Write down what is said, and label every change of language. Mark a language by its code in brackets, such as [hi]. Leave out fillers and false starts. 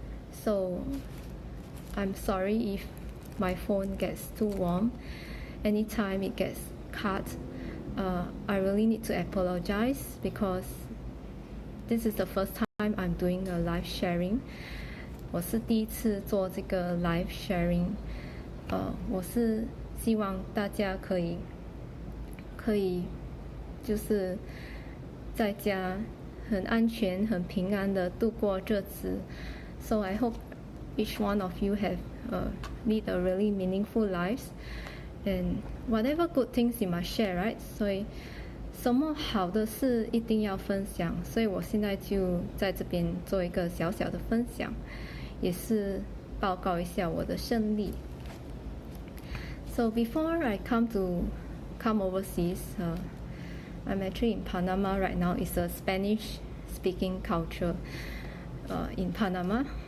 [en] So I'm sorry if my phone gets too warm. Anytime it gets cut, I really need to apologize because this is the first time I'm doing a live sharing. [zh] 我是第一次做这个 live sharing. 我是希望大家可以就是在家很安全很平安的度过日子. [en] So I hope each one of you have lead a really meaningful lives, and whatever good things you must share, right? [zh] 所以什么好的事一定要分享，所以我现在就在这边做一个小小的分享，也是报告一下我的胜利。 [en] So before I come overseas, I'm actually in Panama right now. It's a Spanish-speaking culture in Panama.